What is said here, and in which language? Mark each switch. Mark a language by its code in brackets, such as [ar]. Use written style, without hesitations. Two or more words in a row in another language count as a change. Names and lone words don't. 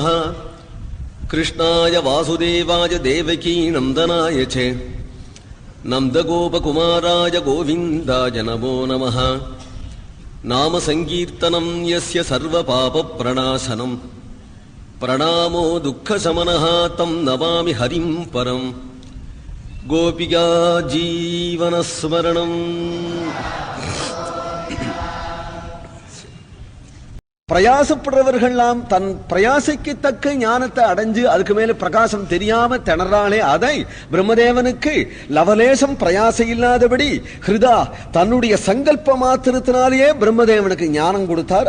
[sa] कृष्णाय वासुदेवाय देवकी नन्दनाय च नन्दगोपकुमाराय गोविन्दाय नमो नमः. नाम संकीर्तनं यस्य सर्वपापप्रणाशनं प्रणामो दुःखशमनः तं नमामि हरिं परं. गोपिका जीवनस्मरणम्. [ta] பிரயாசப்படுறவர்கள்லாம் தன் பிரயாசைக்கு தக்க ஞானத்தை அடைஞ்சு அதுக்கு மேல பிரகாசம் தெரியாம திணறாளே, அதை பிரம்மதேவனுக்கு லவலேசம் பிரயாசம் இல்லாதபடி ஹிருதா தன்னுடைய சங்கல்ப மாத்திரத்தினாலேயே பிரம்மதேவனுக்கு ஞானம் கொடுத்தார்.